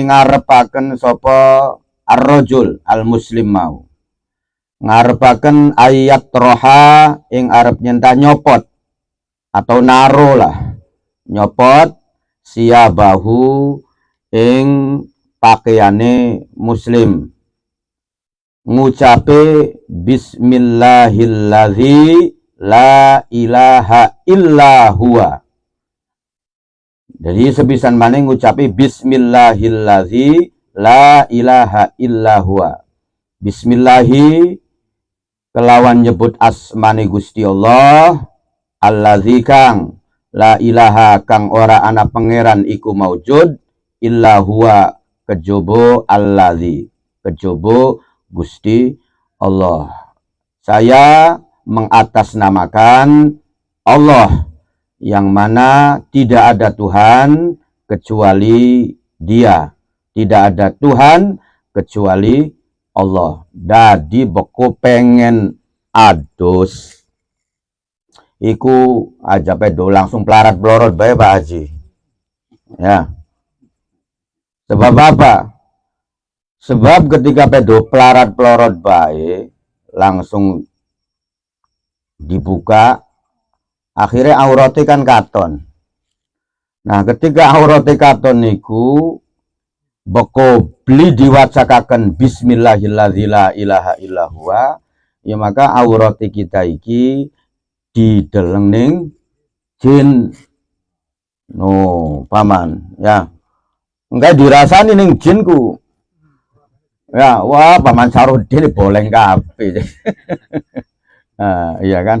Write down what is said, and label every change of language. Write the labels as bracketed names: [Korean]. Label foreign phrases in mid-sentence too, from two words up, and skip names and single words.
[Javanese] ngarepaken sapa [Arabic] الرجل المسلم [Javanese] mau, ngarepaken ayat roha ing arep nyenta nyopot atau naro lah, nyopot siabahu ing pakaiane muslim, ngucape [Arabic] بسم الله الذي لا إله إلا هو. [Javanese] Jadi sebisan maning ngucapi [Arabic] بسم الله الذي لا إله إلا هو. [Javanese] Bismillahi kelawan nyebut asmane Gusti Allah, alladzi kang [Arabic] لا إله [Javanese] kang ora ana pangeran iku maujud [Arabic] إلا هو [Javanese] kejaba allazi kejaba Gusti Allah. [Indonesian] Saya mengatasnamakan Allah yang mana tidak ada Tuhan kecuali Dia. Tidak ada Tuhan kecuali Allah. [Javanese] Dadi beko pengen adus iku aja pedo langsung pelarat blorot bae Pak Haji. Ya. Sebab apa? Sebab ketika pedo pelarat pelorot bae langsung dibuka, akhirnya aurate kan katon. Nah, ketika aurate katon niku beko beli diwacakaken [Arabic] بسم الله الرحمن الرحيم لا إله إلا الله, [Javanese] ya maka aurate kita iki dideleng ning jin. No, paman, ya. Enggak dirasani ning jinku. Ya, wah paman Sarudin boleng kabeh. Nah, iya kan?